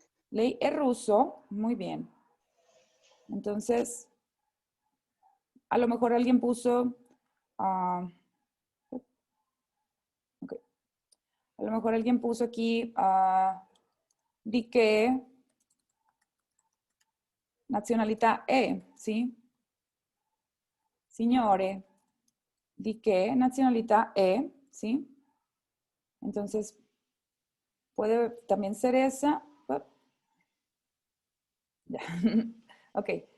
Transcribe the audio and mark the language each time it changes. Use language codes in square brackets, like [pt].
[es] Ley es ruso, muy bien. Entonces, a lo mejor alguien puso, ah, ok. A lo mejor alguien puso aquí, [it] di che nazionalità è, [es] ¿sí? [it] Signore, di che nazionalità è, ¿sí? [es] Entonces, puede también ser esa. Ok.